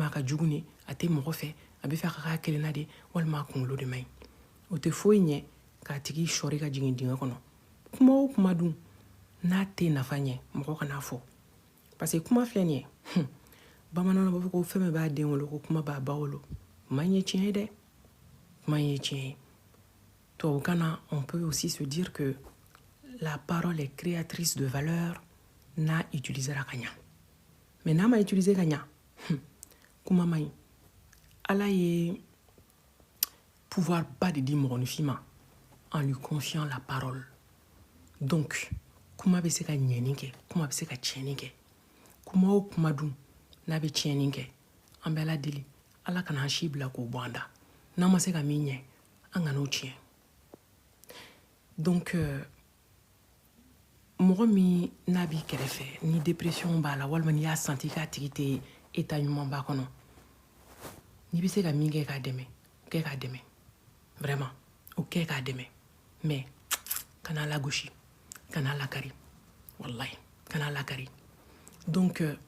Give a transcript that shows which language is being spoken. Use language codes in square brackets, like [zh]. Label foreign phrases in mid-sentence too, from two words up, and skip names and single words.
[bm] a ka jugu ne a tɛ mɔgɔ fɛ a bɛ fɛ a ka k'a kelenna de walima a kunkolo de man ɲi o tɛ foyi ɲɛ k'a tigi sɔri ka jigin dingɛ kɔnɔ kuma o kuma dun n'a tɛ nafa ɲɛ mɔgɔ kana fɔ [fr] parce que [bm] kuma filɛ nin ye bamananw b'a fɔ ko fɛn min b'a den wolo ko kuma b'a ba wolo kuma in ye tiɲɛ ye dɛ kuma in ye tiɲɛ ye tubabukan na [fr] on peut aussi se dire que la parole est créatrice de valeur n'a utilisera [bm] ka ɲa mais n'a ma utiliser ka ɲa kuma man ɲi ala ye pouvoir ba de di mɔgɔninfin ma [fr] en lui confiant la parole [bm] donc kuma bɛ se ka ɲɛni kɛ kuma bɛ se ka tiɲɛni kɛ kuma o kuma dun n'a bɛ tiɲɛni kɛ an bɛ ala deli ala kana an si bila k'o bɔ an da n'a ma se ka min ɲɛ an kana o tiɲɛ donc mɔgɔ min n'a b'i kɛrɛfɛ ni dépression b'a la walima n'i y'a senti k'a tigi tɛ état ɲuman b'a kɔnɔ n'i bɛ se ka min kɛ k'a dɛmɛ kɛ k'a dɛmɛ vraiment o kɛ k'a dɛmɛ mais kana lagosi kana lakari wallahi kana lakari donc